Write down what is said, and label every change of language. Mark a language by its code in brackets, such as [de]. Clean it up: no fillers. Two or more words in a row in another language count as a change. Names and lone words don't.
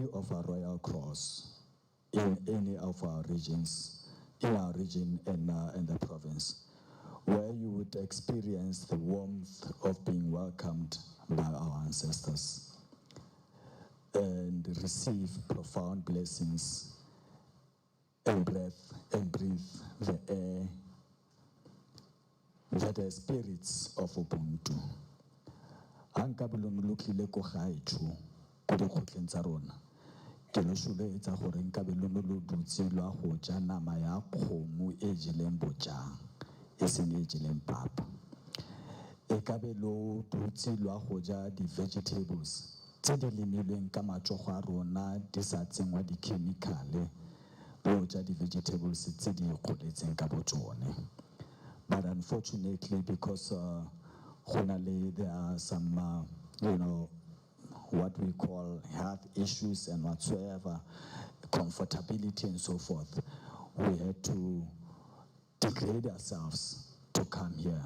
[en] of our royal cross in any of our regions, in our region and the province, where you would experience the warmth of being welcomed by our ancestors and receive profound blessings and breath and breathe the air that are spirits of Ubuntu. [tn] Anka belong lo tlile ko gaetsho ko dikgotleng tsa rona ke lo soletsa gore nka belong lo dutse lo go ja nama ya kgomo e jeleng bojang e seng e jeleng papa e ka be lo dutse lo go ja di-vegetables tse di lemilweng ka matsogo a rona di sa tsengwa di-chemicale lo ja di-vegetables tse di goletseng ka botsone. [en] But unfortunately, because there are some, what we call health issues and whatsoever, comfortability and so forth, we had to degrade ourselves to come here.